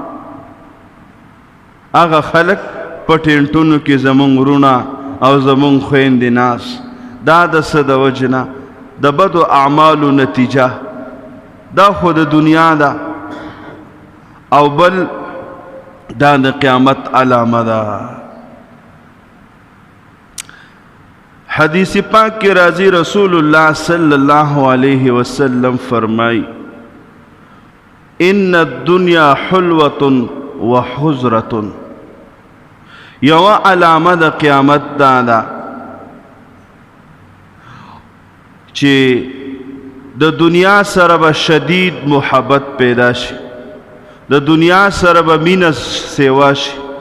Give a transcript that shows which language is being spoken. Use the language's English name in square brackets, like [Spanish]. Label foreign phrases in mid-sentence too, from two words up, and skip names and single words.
[Pashto] هغه خلک په ټینټونو کې زمونږ وروڼه او زمونږ خویندې ناس دا د څه د وجې نه د بدو اعمالو نتیجه دا خو د دنیا ده او بل دا د قیامت علامه ده حدیث پاک کی راضی رسول اللہ [Arabic] صلی اللہ علیہ وسلم [Pashto] فرمائی [Arabic] ان الدنیا حلوة وحزرة [Pashto] یو علامه د قیامت دا ده چې د دنیا سره به شدید محبت پیدا شي د دنیا سره به مینه سیوا شي